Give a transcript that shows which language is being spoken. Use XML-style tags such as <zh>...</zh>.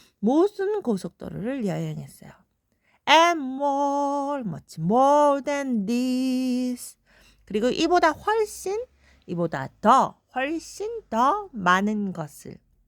<ko>모든 고속도로를 여행했어요.</ko> <en>And more, much more than this.</en> <ko>그리고 이보다 훨씬, 이보다 더, 훨씬 더 많은 것을.</ko>